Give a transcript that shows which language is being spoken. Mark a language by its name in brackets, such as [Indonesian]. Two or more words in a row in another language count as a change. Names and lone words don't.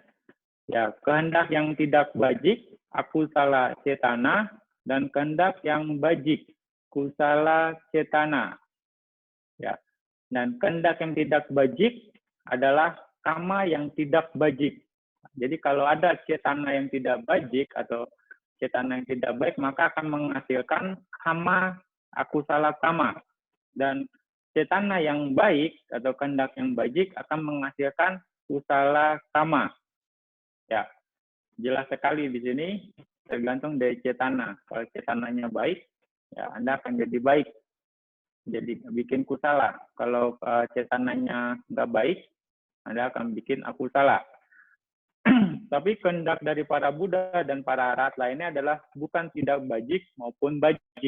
[Indonesian] Ya, kehendak yang tidak bajik, [Pali] akusala cetana, [Indonesian] dan kehendak yang bajik, [Pali] kusala cetana. [Indonesian] Ya. Dan kehendak yang tidak bajik adalah kama yang tidak bajik. Jadi kalau ada cetana yang tidak bajik atau cetana yang tidak baik, maka akan menghasilkan kama, [Pali] akusala kama. [Indonesian] Dan cetana yang baik atau kehendak yang bajik akan menghasilkan [Pali] kusala kama. [Indonesian] Ya, jelas sekali di sini, tergantung dari cetana. Kalau cetananya baik, ya Anda akan jadi baik. Jadi bikin kusala. Kalau cetananya nggak baik, Anda akan bikin akusala. Tapi kehendak dari para Buddha dan para arahat lainnya adalah bukan tidak bajik maupun bajik.